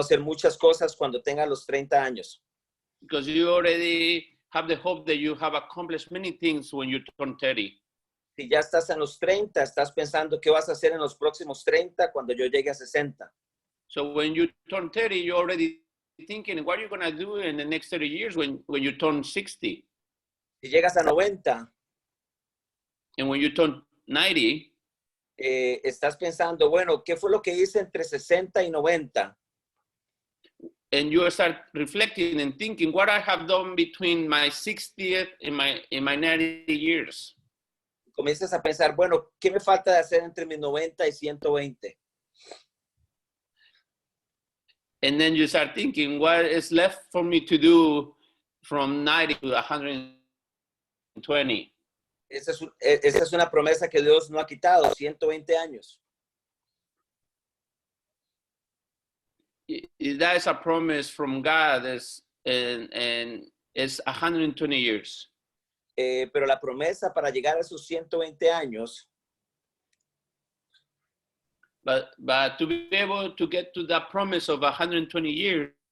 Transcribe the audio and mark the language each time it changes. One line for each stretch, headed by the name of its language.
Spanish: hacer muchas cosas cuando tengas los 30 años.
English: Because you already have the hope that you have accomplished many things when you turn 30.
Spanish: Si ya estás en los 30, estás pensando qué vas a hacer en los próximos 30 cuando yo llegue a 60.
English: So when you turn 30, you're already thinking what you're going to do in the next 30 years when you turn 60.
Spanish: Si llegas a 90,
English: And when you turn 90,
Spanish: estás pensando, bueno, ¿qué fue lo que hice entre 60 y 90?
English: and you start reflecting and thinking what I have done between my 60th and my 90 years.
Spanish: Comienzas a pensar, bueno, ¿qué me falta de hacer entre mis 90 y 120?
English: And then you start thinking what is left for me to do from 90 to 120.
Spanish: Esa es una promesa que Dios no ha quitado, 120 años.
English: That is a promise from God, and it's 120 years.
Spanish: Pero la promesa para llegar a esos 120 años
English: But to be able to get to that promise of 120 years,